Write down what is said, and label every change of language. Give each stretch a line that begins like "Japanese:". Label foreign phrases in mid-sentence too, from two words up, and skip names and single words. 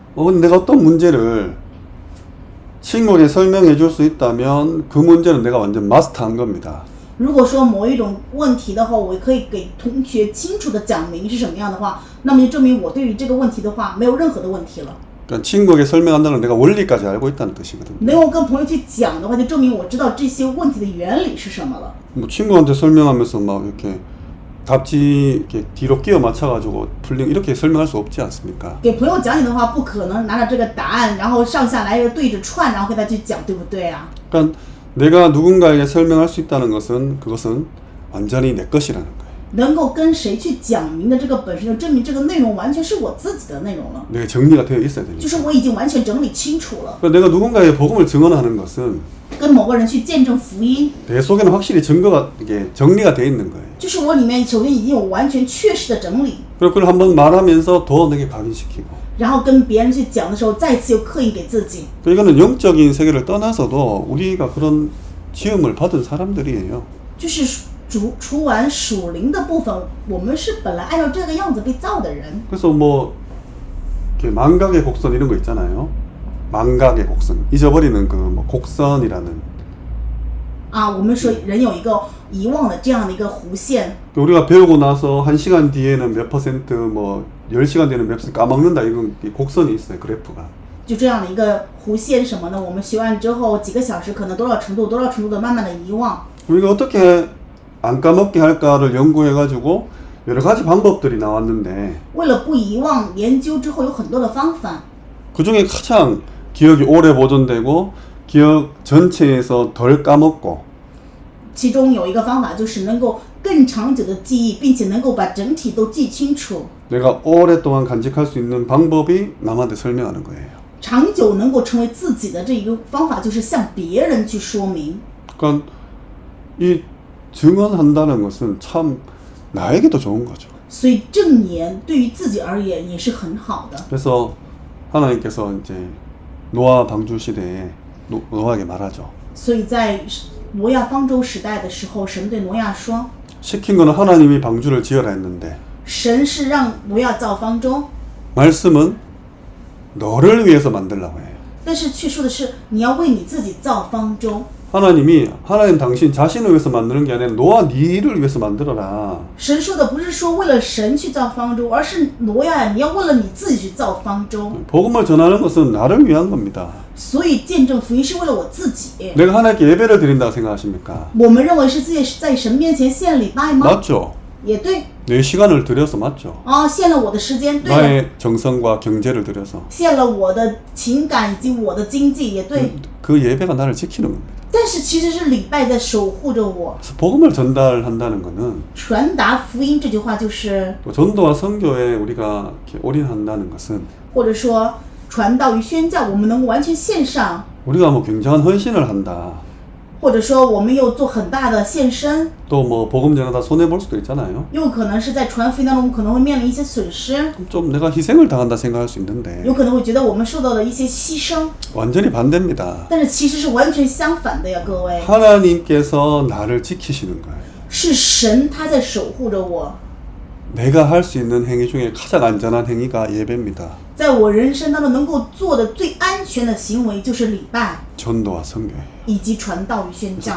Korean: 내가 어떤 문제를 친구에게 설명해 줄 수 있다면 그 문제는 내가 완전 마스터한 겁니다.
Chinese: 如果说某一种问题的话，我可以给同学清楚的讲明是什么样的话，那么就证明我对于这个问题的话没有任何的问题了。
Korean: 그러니까 친구에게 설명한다는 건 내가 원리까지 알고 있다는 뜻이거든요.
Chinese: 能够跟朋友去讲的话，就证明我知道这些问题的原理是什么了。
Korean: 뭐 친구한테 설명하면서 막 이렇게 답지 이렇게 뒤로 끼워 맞춰가지고 풀링 이렇게 설명할 수 없지 않습니까?
Chinese: 给朋友讲解的话，不可能拿着这个答案，然后上下来又对着串，然后跟他去讲，对不对啊？
Korean: 그러니까 내가 누군가에게 설명할 수 있다는 것은 그것은 완전히 내 것이라는 거예요.
Chinese: 能够跟谁去讲明的这个本身就证明这个内容完全是我自己的内容了，
Korean: 내가 정리가 되어 있어야 되니까.
Chinese: 就是我已经完全整理清楚了。
Korean: 그러니까 내가 누군가에게 복음을 증언하는 것은
Chinese: 跟某个人去见证福音，
Korean: 내 속에는 확실히 증거가 이게 정리가 되어 있는 거예요.
Chinese: 就是我里面首先已经有完全确实的整理，
Korean: 그리고 그걸 한번 말하면서 더 내게 각인시키고.
Chinese: 然后跟别人去讲的时候，再次又刻印给自己。
Korean: 이거는 영적인 세계를 떠나서도 우리가 그런 지음을 받은 사람들이에요.
Chinese: 就是除完属灵的部分，我们是本来按照这个样子被造的人。
Korean: 그래서 뭐 이렇게 망각의 곡선 이런 거 있잖아요. 망각의 곡선, 잊어버리는 그 뭐 곡선이라는.
Chinese: 我们说人有一个遗忘的这样的一个弧线。
Korean: 우리가 배우고 나서 1시간 뒤에는 몇 퍼센트, 뭐 10시간 뒤에는 몇 퍼센트 까먹는다 이런 곡선이 있어요. 그래프가.
Chinese: 就这样的一个弧线什么呢？我们学完之后几个小时，可能多少程度的慢慢的遗忘。
Korean: 우리가 어떻게 안 까먹게 할까를 연구해가지고 여러 가지 방법들이 나왔는데
Chinese: 为了不遗忘，研究之后有很多的方法。
Korean: 그 중에 가장 기억이 오래 보존되고 기억 전체에서 덜 까먹고
Chinese: 其中有一个方法就是能够更长久的记忆，并且能够把整体都记清楚。
Korean: 내가 오랫동안 간직할 수 있는 방법이 남한테 설명하는 거예요.
Chinese: 长久能够成为自己的这一个方法，就是向别人去说明。
Korean: 그러니까 이 증언한다는 것은 참 나에게도 좋은 거죠.
Chinese: 所以证言对于自己而言也是很好的。
Korean: 그래서 하나님께서 이제 노아 방주 시대에 노아에게 말하죠.
Chinese: 所以在挪亚方舟时代的时候，神对挪亚说
Korean: 시킨 거는 하나님이 방주를 지어라 했는데
Chinese: 神是让挪亚造方舟，
Korean: 말씀은 너를 위해서 만들라고 해요.
Chinese: 但是却说的是你要为你自己造方舟。
Korean: 하나님 당신 자신을 위해서 만드는 게 아니라 너와 니를 위해서 만들어라.
Chinese: 神说的不是说为了神去造方舟，而是挪亚，你要为了你自己去造方舟。
Korean: 복음을 전하는 것은 나를 위한 겁니다.
Chinese: 所以见证福音是为了我自己。
Korean: 내가 하나님께 예배를 드린다고 생각하십니까?
Chinese: 我们认为是自己在神面前献礼拜吗？
Korean: 맞죠?
Chinese: 也对
Korean: 내 시간을 들여서 맞죠?
Chinese: 啊，献了我的时间，对了，
Korean: 나의 정성과 경제를 들여서
Chinese: 献了我的情感以及我的经济，也对。
Korean: 그 예배가 나를 지키는 겁니다.
Chinese: 但是其实是礼拜在守护着我。
Korean: 그래서 복음을 전달한다는 것은
Chinese: 传达福音这句话就是，
Korean: 또 전도와 선교에 우리가 이렇게 올인한다는 것은
Chinese: 或者说传道与宣教，我们能完全献上，
Korean: 우리가 뭐 굉장한 헌신을 한다.
Chinese: 或者说我们又做很大的献身，
Korean: 또 뭐 복음 전하다 손해 볼 수도 있잖아요.
Chinese: 又可能是在传福音当中，我们可能会面临一些损失，
Korean: 좀 내가 희생을 당한다 생각할 수 있는데
Chinese: 有可能会觉得我们受到了一些牺牲，
Korean: 완전히 반대입니다.
Chinese: 但是其实是完全相反的呀，各位，
Korean: 하나님께서 나를 지키시는 거예요.
Chinese: 是神他在守护着我。
Korean: 내가 할 수 있는 행위 중에 가장 안전한 행위가 예배입니다.
Chinese: 在我人生当中能够做的最安全的行为就是礼拜
Korean: 전도와 선교예요.
Chinese: 以及传道与宣教，